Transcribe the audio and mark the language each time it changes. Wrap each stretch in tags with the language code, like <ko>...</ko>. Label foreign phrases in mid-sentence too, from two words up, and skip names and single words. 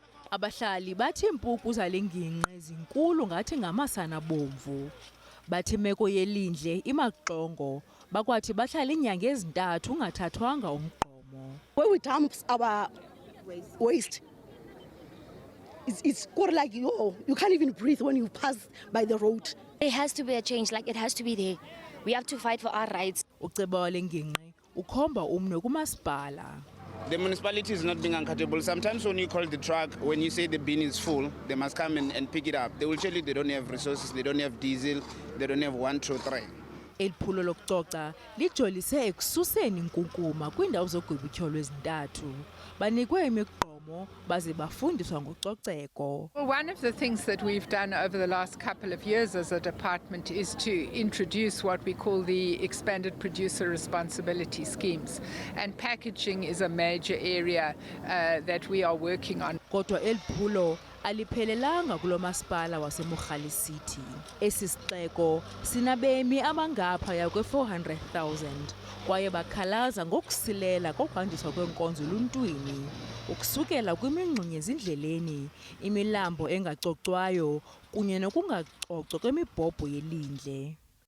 <xh>Abahlali bathi impuku zale ngingqi zinkulu ngathi ngamasana bomvu. Bathi imeko yelindle imaxongo, bakwathi bahlala iinyanga ezintathu ungathathwanga umgqomo.</xh> <en>Where we dump our waste, it's got like you can't even breathe when you pass by the road. There has to be a change, like it has to be there. We have to fight for our rights.</en> <xh>Uceba wale ngingqi ukhomba umnwe kumasipala.</xh> <en>The municipality is not being accountable. Sometimes when you call the truck, when you say the bin is full, they must come and pick it up. They will tell you they don't have resources, they don't have diesel, they don't have 1, 2, 3.</en> <xh>Eli phulo lokucoca lijolise ekususeni inkukuma kwiindawo zogobithyolo ezintathu. Banikwe imigqomo baze bafundiswa ngococeko.</xh> <en>Well, one of the things that we've done over the last couple of years as a department is to introduce what we call the expanded producer responsibility schemes. And packaging is a major area that we are working on.</en> <xh>Kodwa eli phulo aliphelelanga kulo masipala waseMogale City. Esi sixeko sinabemi abangaphaya kwe-400,000 kwaye bakhalaza ngokusilela kokuhanjiswa kwenkonzo eluntwini, ukusukela kwimingxunya ezindleleni, imilambo engacocwayo kunye nokungacocwa kwemibhobho yelindle.</xh>